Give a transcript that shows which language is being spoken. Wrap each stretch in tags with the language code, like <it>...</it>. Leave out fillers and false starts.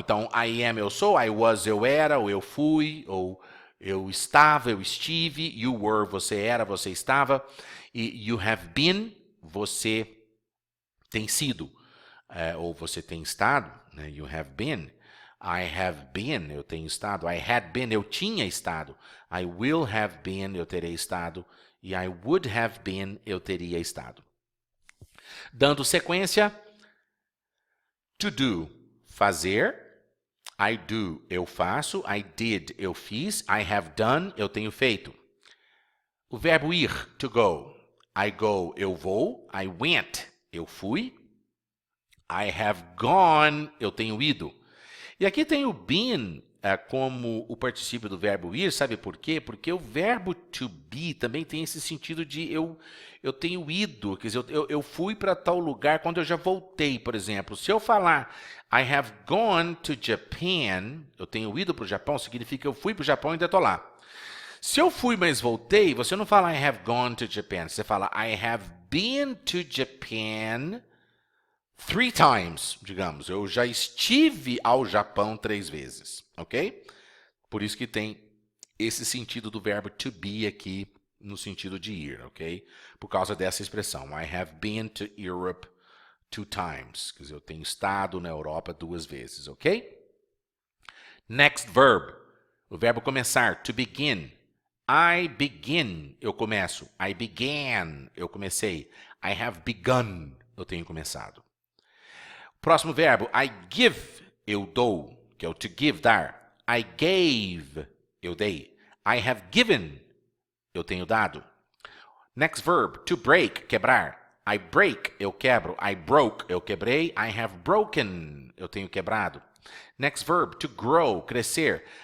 <pt>Então,</pt> <en>I am,</en> <pt>eu sou,</pt> <en>I was,</en> <pt>eu era, ou eu fui, ou eu estava, eu estive,</pt> <en>you were,</en> <pt>você era, você estava, e</pt> <en>you have been,</en> <pt>você tem sido, ou você tem estado, né? You have been.</pt> <en>I have been,</en> <pt>eu tenho estado.</pt> <en>I had been,</en> <pt>eu tinha estado.</pt> <en>I will have been,</en> <pt>eu terei estado. E</pt> <en>I would have been,</en> <pt>eu teria estado. Dando sequência, to do, fazer.</pt> <en>I do,</en> <pt>eu faço.</pt> <en>I did,</en> <pt>eu fiz.</pt> <en>I have done,</en> <pt>eu tenho feito. O verbo ir, to go.</pt> <en>I go,</en> <pt>eu vou.</pt> <en>I went,</en> <pt>eu fui.</pt> <en>I have gone,</en> <pt>eu tenho ido. E aqui tem o been como o particípio do verbo ir, sabe por quê? Porque o verbo to be também tem esse sentido de eu tenho ido, quer dizer, eu fui para tal lugar quando eu já voltei, por exemplo. Se eu falar</pt> <en>I have gone to Japan,</en> <pt>eu tenho ido para o Japão, significa que eu fui para o Japão e ainda estou lá. Se eu fui, mas voltei, você não fala</pt> <en>I have gone to Japan,</en> <pt>você fala</pt> <en>I have been to Japan 3 times,</en> <pt>digamos. Eu já estive ao Japão 3 vezes, ok? Por isso que tem esse sentido do verbo to be aqui no sentido de ir, ok? Por causa dessa expressão.</pt> <en>I have been to Europe 2 times.</en> <pt>Quer dizer, eu tenho estado na Europa 2 vezes, ok?</pt> <en>Next verb.</en> <pt>O verbo começar, to begin.</pt> <en>I begin,</en> <pt>eu começo.</pt> <en>I began,</en> <pt>eu comecei.</pt> <en>I have begun,</en> <pt>eu tenho começado. Próximo verbo,</pt> <en>I give,</en> <pt>eu dou, que é o to give, dar.</pt> <en>I gave,</en> <pt>eu dei.</pt> <en>I have given,</en> <pt>eu tenho dado.</pt> <en>Next verb, to break, quebrar. I break,</en> <pt>eu quebro.</pt> <en>I broke,</en> <pt>eu quebrei.</pt> <en>I have broken,</en> <pt>eu tenho quebrado.</pt> <en>Next verb, to grow, crescer.</en>